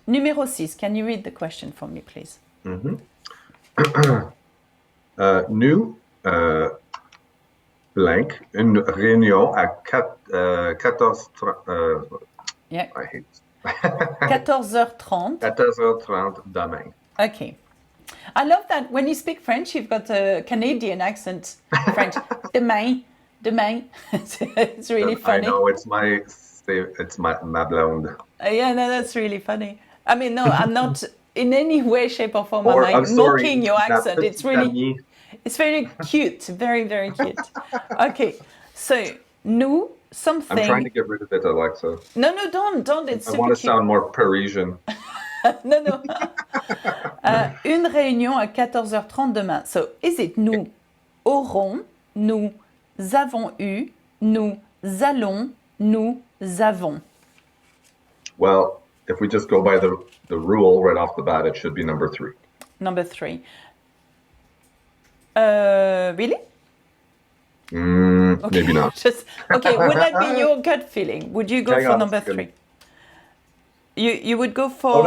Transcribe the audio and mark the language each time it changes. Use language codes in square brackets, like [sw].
[en] Numéro 6, can you read the question for me, please? [fr] Nous, blank, une réunion à 14... [en] yeah. I hate [fr] 14h30. 14h30 demain. [en] Okay. I love that when you speak French, you've got a Canadian accent. French. Demain. It's really funny. I know, it's my blonde. Yeah, no, that's really funny. I mean, no, I'm not in any way, shape, or form mocking your accent. It's very cute. Very, very cute. Okay, so nous, something. I'm trying to get rid of it, Alexa. No, don't. It's super cute. I want to sound more Parisian. [fr] No. Une réunion à 14h30 demain. [en] So, is it [fr] nous aurons, nous avons [en] eu, nous allons, nous avons? Well, if we just go by the rule right off the bat, it should be number 3. Number 3. Really? Maybe not. Okay, would that be your gut feeling? Would you go for number 3? You would go for...